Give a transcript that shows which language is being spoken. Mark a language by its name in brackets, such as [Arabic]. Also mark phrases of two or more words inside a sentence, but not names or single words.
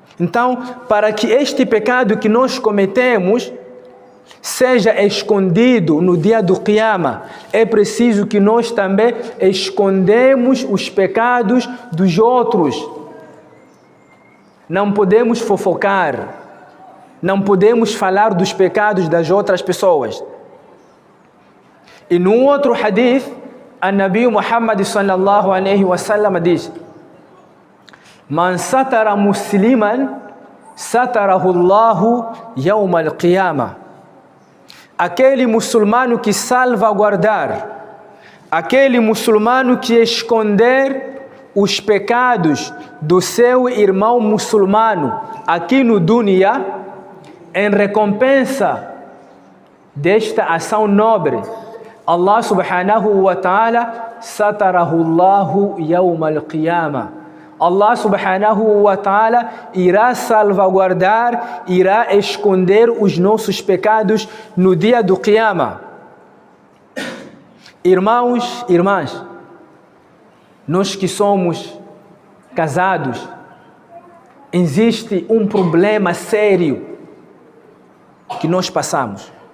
[Portuguese] Então, para que este pecado que nós cometemos seja escondido no dia do Qiyama, é preciso que nós também escondemos os pecados dos outros. Não podemos fofocar, não podemos falar dos pecados das outras pessoas. E num outro hadith, a Nabi Muhammad [Arabic] صلى الله عليه وسلم diz: من ستر مسلما ستره الله يوم القيامة. [Portuguese] Aquele muçulmano que salvaguardar, aquele muçulmano que esconder os pecados do seu irmão muçulmano aqui no dunya, em recompensa desta ação nobre, [Arabic] الله سبحانه وتعالى ستره الله يوم القيامة. الله سبحانه وتعالى [Portuguese] irá salvaguardar, irá esconder os nossos pecados no dia do Qiyama. Irmãos, irmãs, nós que somos casados, existe um problema sério que nós passamos.